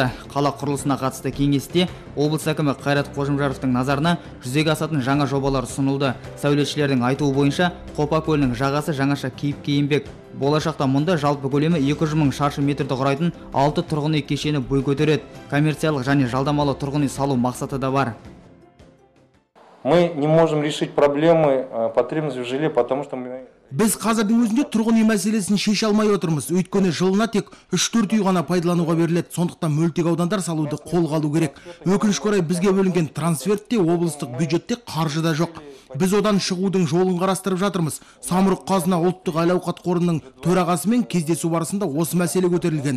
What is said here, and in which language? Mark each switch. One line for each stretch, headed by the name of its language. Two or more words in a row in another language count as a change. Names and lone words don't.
Kazakh: Қала құрылысына қатысты кеңесте облыс әкімі Қайрат Қожамжаровтың назарына жүзеге асатын жаңа жобалар ұсынылды. Сәулетшілердің айтуы бойынша, Қопа көлінің жағасы жаңаша кейіпке енбек. Болашақта мұнда жалпы көлемі 200 мың шаршы метрді құрайтын 6 тұрғын үй кешені бой көтереді. Коммерциялық және жалдамалы тұрғын үй салу мақсаты да бар.
Russian: Мы не можем решить проблемы потребности в жилье, потому что
Kazakh: Біз қазірдің өзінде тұрғын үй мәселесін шеше алмай отырмыз. Өйткені жылына тек 3-4 үй ғана пайдалануға беріледі. Сондықтан мөлтек аудандар салуды қолға алу керек. Өкінішке орай бізге бөлінген трансфертте облыстық бюджетте қаржы да жоқ. Біз одан шығудың жолын қарастырып жатырмыз. Самұрық қазына ұлттық әл-ауқат қорының төрағасымен кездесу барысында осы мәселе көтерілген.